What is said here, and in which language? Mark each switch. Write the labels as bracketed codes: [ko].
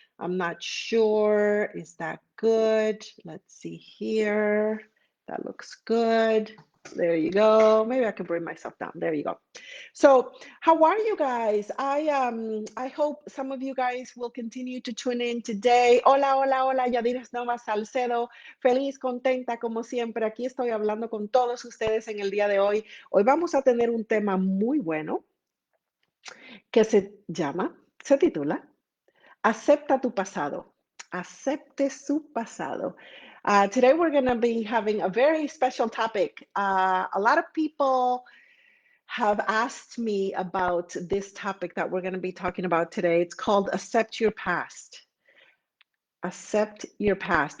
[en] I'm not sure. Is that good? Let's see here. That looks good. There you go. Maybe I can bring myself down. There you go. So, how are you guys? I hope some of you guys will continue to tune in today. [es] Hola, hola, hola, Yadires Nova-Salcedo. Feliz, contenta como siempre. Aquí estoy hablando con todos ustedes en el día de hoy. Hoy vamos a tener un tema muy bueno que se titula Acepta tu pasado. Acepte su pasado. [en] Today we're going to be having a very special topic. A lot of people have asked me about this topic that we're going to be talking about today. It's called Accept Your Past. Accept your past.